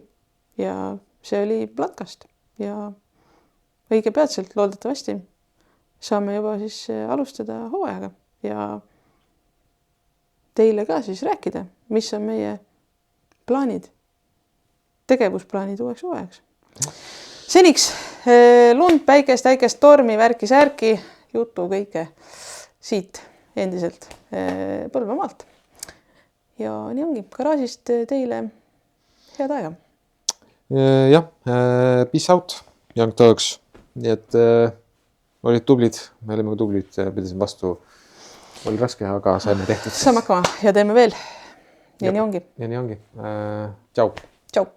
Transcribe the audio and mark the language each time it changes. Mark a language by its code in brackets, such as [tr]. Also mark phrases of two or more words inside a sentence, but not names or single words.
[et] Ja see oli Platkast ja õige peatselt loodetavasti saame juba siis alustada hooajaga ja teile ka siis rääkida, mis on meie plaanid, tegevusplaanid uueks hooajaks. Seniks lund, päikest, äikest, tormi, värki-särki, jutu kõike siit endiselt Põlvamaalt. Ja nii ongi, garaažist teile head aega. Jah, [en] peace out, young dogs. [et] Nii et olid tublid, me olime tublid, pidasime vastu. Oli raske, aga saime tehtud. Saame hakkama ja teeme veel. Ja nii ongi. Ja nii ongi. Tšau. Tšau.